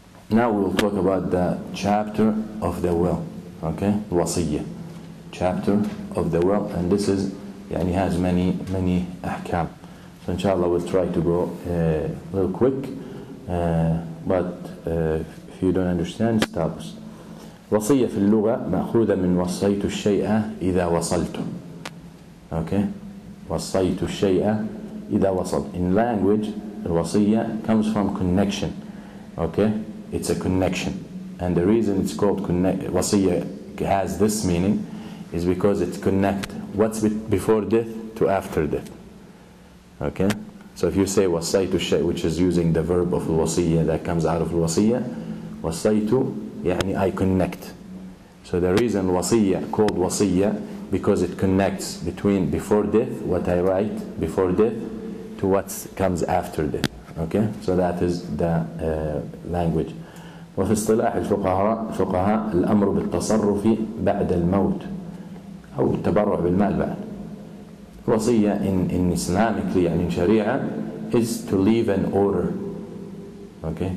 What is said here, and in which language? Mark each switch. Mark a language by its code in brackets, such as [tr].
[en] Now we'll talk about the chapter of the will. Okay? Wasiyya. Chapter of the will, and this is يعني has many ahkam. So inshallah we'll try to go a little quick, but if you don't understand, stop us. [ar] وصية في اللغة مأخوذة من وصيت الشيء إذا وصلت. [en] Okay? [ar] وصيت الشيء إذا وصلت. [en] In language, الوصية comes from connection. Okay? It's a connection, and the reason it's called وصية has this meaning is because it connects what's before death to after death. Okay? So if you say [ar] وصيت الشيء, [en] which is using the verb of الوصية that comes out of الوصية, [ar] وصيت يعني [en] I connect. So the reason وصية called وصية because it connects between before death, what I write before death, to what comes after death. Okay? So that is the language. [ar] وفي اصطلاح الفقهاء الأمر بالتصرف بعد الموت أو التبرع بالمال بعد. [en] وصية in Islamically [ar] يعني [en] in Sharia is to leave an order. Okay?